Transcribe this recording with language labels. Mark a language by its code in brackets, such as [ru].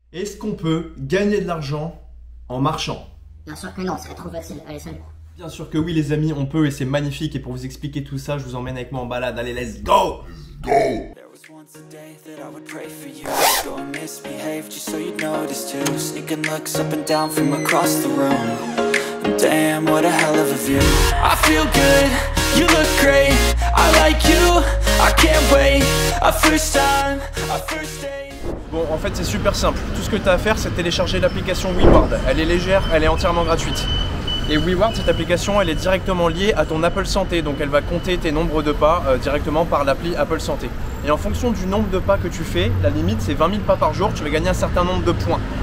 [fr] Est-ce qu'on peut gagner de l'argent en marchant? Bien sûr que non, ce serait trop facile. Allez, salut. Bien sûr que oui les amis, on peut et c'est magnifique. Et pour vous expliquer tout ça, je vous emmène avec moi en balade. Allez, [en] let's go! Once a day that I would pray for you. Go and misbehave just so you'd notice too. Sneaking looks up and down from across the room. And damn, what a hell of a view. I feel good, you look great. I like you, I can't wait. A first time, a first date. [fr] Bon, en fait c'est super simple. Tout ce que tu as à faire, c'est télécharger l'application WeWard. Elle est légère, elle est entièrement gratuite. Et WeWard, cette application, elle est directement liée à ton Apple Santé. Donc elle va compter tes nombres de pas directement par l'appli Apple Santé. Et en fonction du nombre de pas que tu fais, la limite c'est 20 000 pas par jour, tu vas gagner un certain nombre de points.